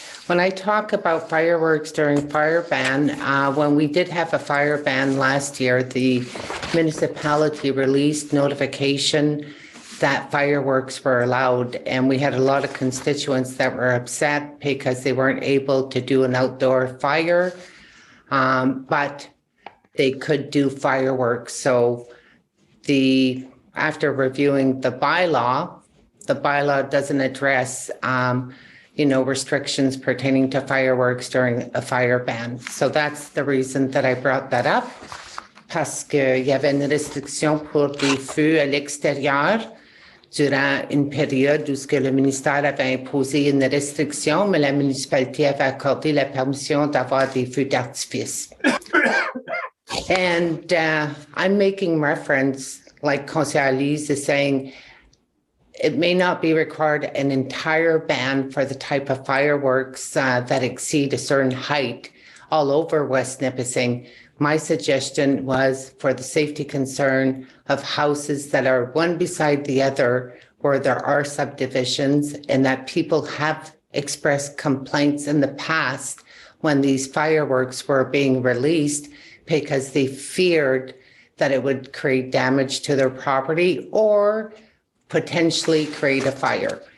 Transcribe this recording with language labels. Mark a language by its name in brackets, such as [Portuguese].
[English] When I talk about fireworks during fire ban, when we did have a fire ban last year, the municipality released notification that fireworks were allowed, and we had a lot of constituents that were upset because they weren't able to do an outdoor fire, but they could do fireworks. So after reviewing the bylaw doesn't address restrictions pertaining to fireworks during a fire ban. So that's the reason that I brought that up, [French] parce qu'il y avait une restriction pour des feux à l'extérieur durant une période où ce que le ministère avait imposé une restriction, mais la municipalité avait accordé la permission d'avoir des feux d'artifice. [English] And I'm making reference, like Conseil Lise is saying, it may not be required an entire ban for the type of fireworks that exceed a certain height all over West Nipissing. My suggestion was for the safety concern of houses that are one beside the other where there are subdivisions, and that people have expressed complaints in the past when these fireworks were being released because they feared that it would create damage to their property or potentially create a fire.